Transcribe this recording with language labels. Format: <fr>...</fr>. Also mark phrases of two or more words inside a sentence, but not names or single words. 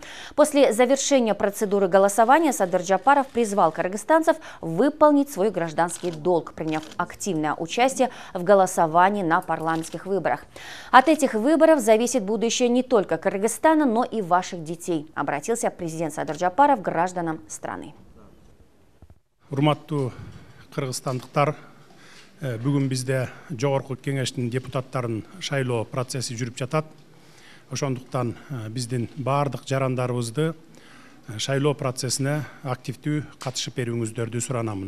<ru>После завершения процедуры голосования Садыр Джапаров призвал кыргызстанцев выполнить свой гражданский долг, приняв активное участие в голосовании на парламентских выборах. От этих выборов зависит будущее не только Кыргызстана, но и ваших детей, обратился президент Садыр Джапаров к гражданам страны.</ru> <ky>Кыргызстандыктар, бүгүн бизде Жогорку Кеңештин депутаттарын шайлоо процесси жүрүп жатат. Ошондуктан биздин баардык жарандарыбызды шайлоо процессине активдүү катышып берүүңүздөрдү суранамын.</ky>